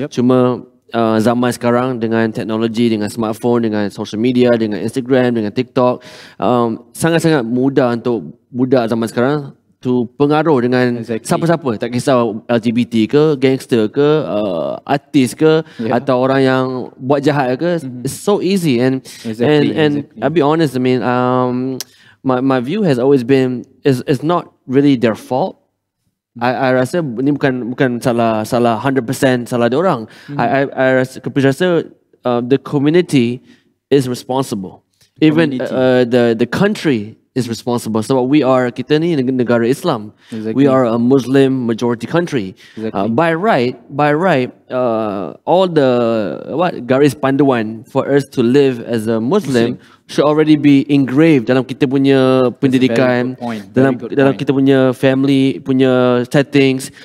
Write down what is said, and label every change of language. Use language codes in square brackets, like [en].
[ms] Cuma zaman sekarang dengan teknologi, dengan smartphone, dengan social media, dengan Instagram, dengan TikTok, sangat-sangat mudah untuk budak zaman sekarang to pengaruh dengan siapa-siapa, tak kisah LGBT ke, gangster ke, artis ke, atau orang yang buat jahat ke. [en] It's so easy and I'll be honest, I mean my view has always been it's not really their fault. [ms] I rasa ni bukan salah 100% salah dia orang. [en] I rasa the community is responsible. Even the country is responsible. So [ms] kita ni negara Islam. [en] We are a Muslim majority country. By right, all the [ms] garis panduan [en] for us to live as a Muslim should already be engraved [ms] dalam kita punya pendidikan, dalam kita punya family punya settings.